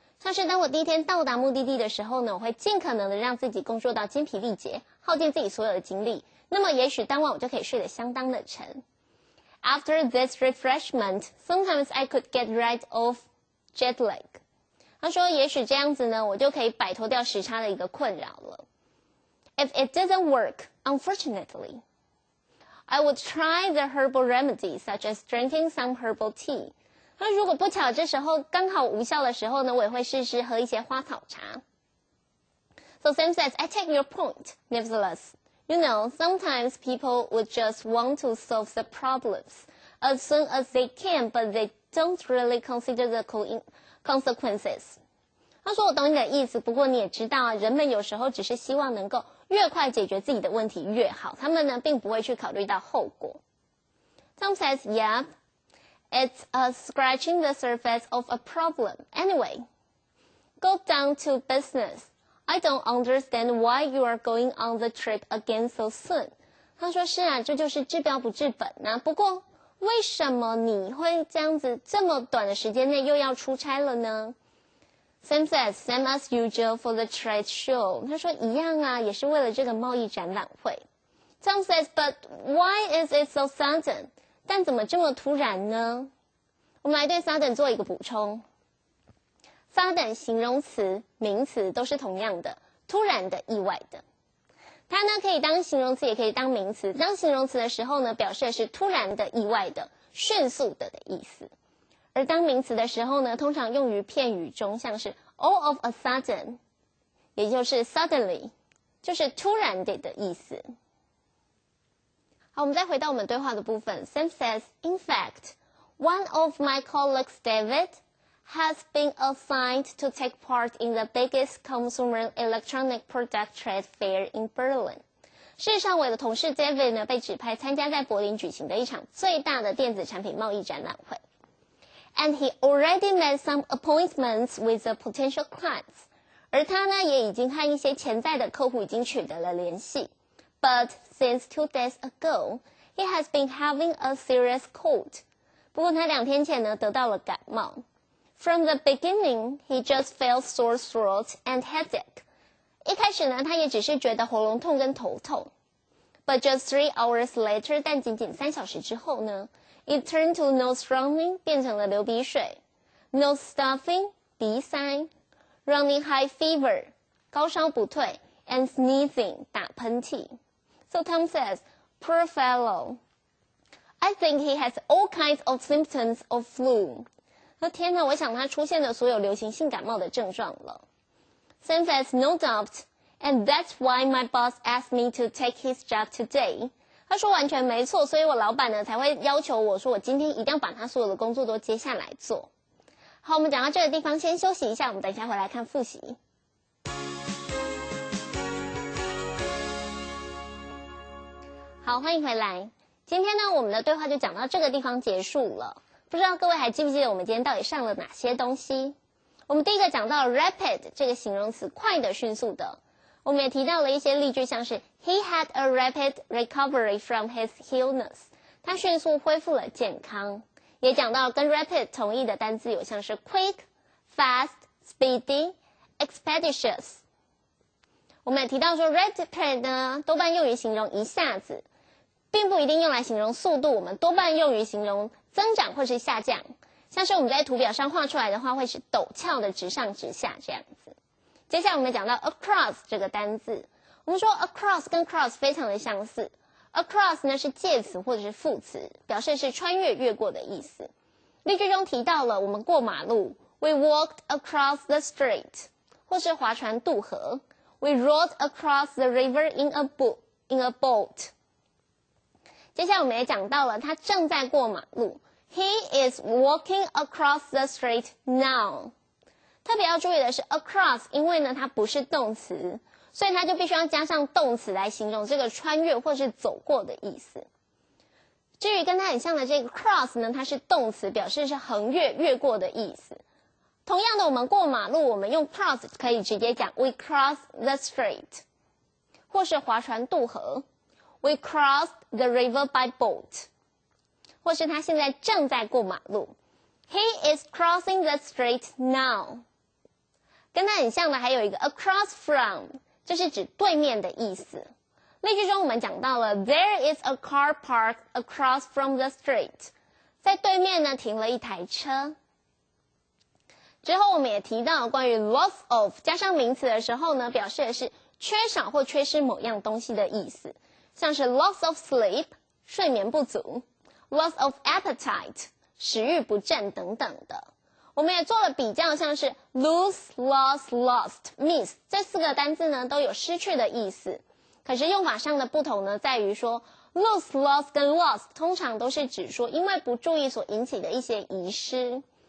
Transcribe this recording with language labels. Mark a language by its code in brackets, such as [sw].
[zh] 像是当我第一天到达目的地的时候呢，我会尽可能的让自己工作到精疲力竭，耗尽自己所有的精力，那么也许当晚我就可以睡得相当的沉。 [en] After this refreshment, sometimes I could get rid of jet lag. [zh] 他说也许这样子呢，我就可以摆脱掉时差的一个困扰了。 [en] If it doesn't work, unfortunately, I would try the herbal remedy, such as drinking some herbal tea. [zh] 那如果不巧这时候刚好无效的时候呢，我也会试试喝一些花草茶。 [en] So Sam says, I take your point. Nevertheless, you know, sometimes people would just want to solve the problems as soon as they can, but they don't really consider the consequences. [zh] 他说我懂你的意思，不过你也知道啊，人们有时候只是希望能够越快解决自己的问题越好，他们呢并不会去考虑到后果。 [en] Tom says, yeah, it's scratching the surface of a problem. Anyway, go down to business. I don't understand why you are going on the trip again so soon. [zh] 他说是啊，这就是治标不治本啊。不过为什么你会这样子这么短的时间内又要出差了呢？ [en] Sam says, same as usual for the trade show. [zh] 他说一样啊，也是为了这个贸易展览会。 [en] Tom says, but why is it so sudden? [zh] 但怎么这么突然呢？我们来对 sudden 做一个补充。sudden 形容词、名词都是同样的，突然的、意外的。它呢可以当形容词，也可以当名词。当形容词的时候呢，表示的是突然的、意外的、迅速的意思。而当名词的时候呢，通常用于片语中，像是 all of a sudden， 也就是 suddenly， 就是突然的意思。好，我们再回到我们对话的部分。 [en] Sam says, in fact, one of my colleagues, David, has been assigned to take part in the biggest consumer electronic product trade fair in Berlin. [zh] 事实上，我的同事 David 呢被指派参加在柏林举行的一场最大的电子产品贸易展览会。 [en] And he already made some appointments with the potential clients. [zh] 而他呢也已经和一些潜在的客户已经取得了联系。 [en] But since 2 days ago, he has been having a serious cold. [zh] 不过他2天前呢得到了感冒。 [en] From the beginning, he just felt sore throat and headache. [zh] 一开始呢，他也只是觉得喉咙痛跟头痛。 [en] But just 3 hours later, [zh] 但仅仅3小时之后呢 [en] ，it turned to nose running, [zh] 变成了流鼻水 [en] ，nose stuffing, [zh] 鼻塞 [en] ，running high fever, [zh] 高烧不退 [en] ，and sneezing, [zh] 打喷嚏。 [en] So Tom says, poor fellow. I think he has all kinds of symptoms of flu. [zh] 天哪，我想他出现了所有流行性感冒的症状了。 [en] Sam says, no doubt, and that's why my boss asked me to take his job today. [zh] 他说完全没错，所以我老板呢才会要求我说我今天一定要把他所有的工作都接下来做。好，我们讲到这个地方先休息一下，我们等一下回来看复习。好，欢迎回来。今天呢，我们的对话就讲到这个地方结束了。不知道各位还记不记得我们今天到底上了哪些东西？我们第一个讲到 rapid 这个形容词，快的、迅速的。我们也提到了一些例句，像是 [en] He had a rapid recovery from his illness. [zh] 他迅速恢复了健康。也讲到跟 rapid 同义的单字有像是 quick, fast, speedy, expeditious. 我们也提到说 rapid 呢，多半用于形容一下子，并不一定用来形容速度，我们多半用于形容增长或是下降。像是我们在图表上画出来的话，会是陡峭的直上直下这样子。接下来我们讲到 across 这个单字，我们说 across 跟 cross 非常的相似。 across 呢是介词或者是副词，表示是穿越、越过的意思。例句中提到了我们过马路 ， [en] we walked across the street， [zh] 或是划船渡河 ， [en] we rowed across the river in a boat。 [zh] 接下来我们也讲到了他正在过马路。 [en] He is walking across the street now. [zh] 特别要注意的是 across， 因为呢它不是动词，所以它就必须要加上动词来形容这个穿越或是走过的意思。至于跟它很像的这个 cross 呢，它是动词，表示是横越、越过的意思。同样的，我们过马路，我们用 cross 可以直接讲 [en] we cross the street， [zh] 或是划船渡河 [en] we crossed the river by boat。 [zh] 或是他现在正在过马路 [en] He is crossing the street now。 [zh] 跟他很像的还有一个 across from， 这是指对面的意思。例句中我们讲到了 [en] There is a car parked across from the street， [zh] 在对面呢停了一台车。之后我们也提到关于 loss of 加上名词的时候呢，表示的是缺少或缺失某样东西的意思，像是 loss of sleep 睡眠不足，loss of appetite 食欲不振等等的。我们也做了比较，像是 lose, lost, lost, miss 这4个单字呢都有失去的意思，可是用法上的不同呢在于说 lose, lost 跟 lost 通常都是指说因为不注意所引起的一些遗失。